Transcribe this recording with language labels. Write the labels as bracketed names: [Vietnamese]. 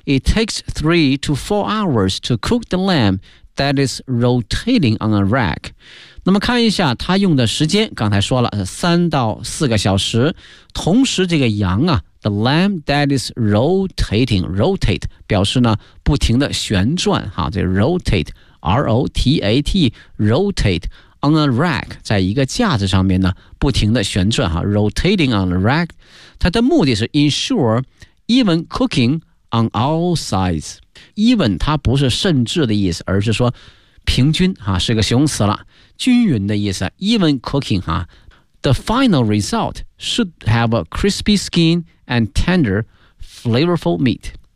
[English] It takes 3 to 4 hours to cook the lamb that is rotating on a rack. [Chinese] 那么看一下它用的时间，刚才说了3到4个小时。同时这个羊啊 ， [English] the lamb that is rotating, [Chinese] rotate 表示呢不停的旋转哈，这 rotate, R-O-T-A-T, [English] rotate on a rack， [Chinese] 在一个架子上面呢不停的旋转哈 ， [English] rotating on a rack。 [Chinese] 它的目的是 [English] ensure even cooking on all sides. [Chinese] Even 它不是甚至的意思，而是说平均哈，是个形容词了，均匀的意思。 [English] Even cooking 哈 ，the final result should have a crispy skin and tender, flavorful meat.